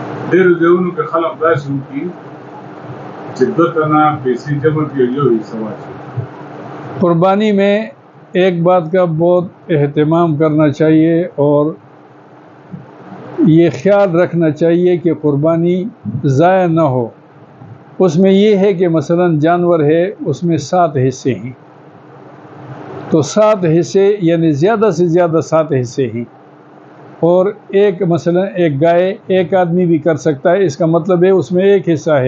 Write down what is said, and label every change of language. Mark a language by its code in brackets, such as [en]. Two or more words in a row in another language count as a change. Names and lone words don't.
[ps] ډېرو ځایونو کې خلک داسې وکړي چې دوه تنه پیسې جمع کړي یو حصہ واچوي. [ur] قربانی میں ایک بات کا بہت اہتمام کرنا چاہیے اور یہ خیال رکھنا چاہیے کہ قربانی ضائع نہ ہو. اس میں یہ ہے کہ مثلا جانور ہے اس میں 7 حصے ہیں، تو 7 حصے یعنی زیادہ سے زیادہ 7 حصے ہیں، اور مثلا ایک گائے ایک آدمی بھی کر سکتا ہے، اس کا مطلب ہے اس میں 1 حصہ ہے.